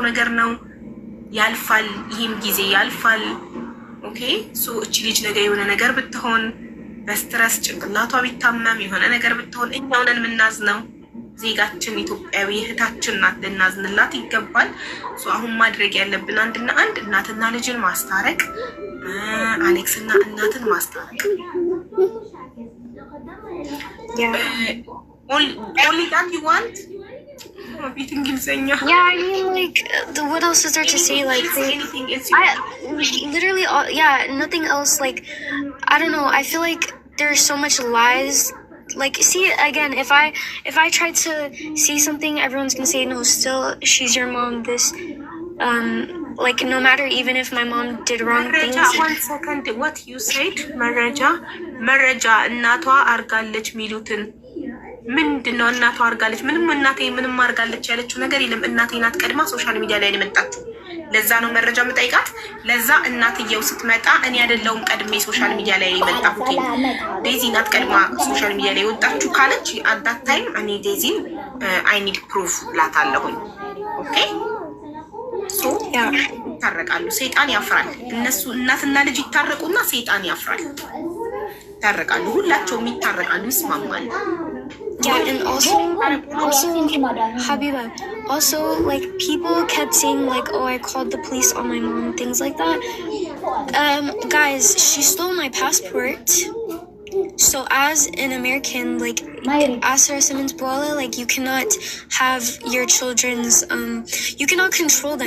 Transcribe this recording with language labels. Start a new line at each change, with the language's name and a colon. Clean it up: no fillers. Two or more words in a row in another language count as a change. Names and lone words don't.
Amharic: ነገር ነው። ያልፋል፣ ይሄም ጊዜ ያልፋል።
English: okay so
Amharic: እቺ ልጅ ነገ የሆነ ነገር ብትሆን በስትረስ ጭንቅላቷ ቢታመም የሆነ ነገር ብትሆን እኛው ነን የምናዝነው። ዜጋችን ኢትዮጵያዊ እህታችን ናት፣ ልናዝንላት ይገባል። ሶ አሁን ማድረግ ያለብን አንድና አንድ እናትና ልጅን ማስታረቅ፣ አሌክስና እናትን ማስታረቅ።
English: Only that you want? Yeah, I mean, like, what else is there to say? Like, literally, nothing else. Like, I don't know. I feel like there's so much lies. Like, see, again, if I try to see something, everyone's gonna say, no, still, she's your mom, this, like, no matter, even if my mom did wrong things. One second, what you said, Maraja,
Amharic: እናቷ አርጋለች ሚሉትን ምንድነው? እናቷ አርጋለች ምንም እናቴ ምንም አርጋለች ያለችው ነገር የለም። እናቴ ናት ቀድማ
English: social media
Amharic: ላይ የመጣችው። ለዛ ነው መረጃ የምጠይቃት። ለዛ እናትየው ስትመጣ እኔ አይደለሁም ቀድሜ
English: social media
Amharic: ላይ የመጣሁት፣ ዴዚ ናት ቀድማ
English: social media
Amharic: ላይ ወጣችሁ ካለች
English: at that time
Amharic: እኔ ዴዚን
English: I need proof
Amharic: ላታለሁኝ።
English: okay so
Amharic: ይታረቃሉ። ሰይጣን ያፍራል። እነሱ እናትና ልጅ ይታረቁና ሰይጣን ያፍራል። ይታረቃሉ፣ ሁላቸውም ይታረቃሉ፣ ይስማማሉ።
English: Yeah, and also, Habiba, also, like, people kept saying, like, oh, I called the police on my mom, things like that. Guys, she stole my passport. So as an American, like, Asra Simmons Boala, like, you cannot have your children's, you cannot control them.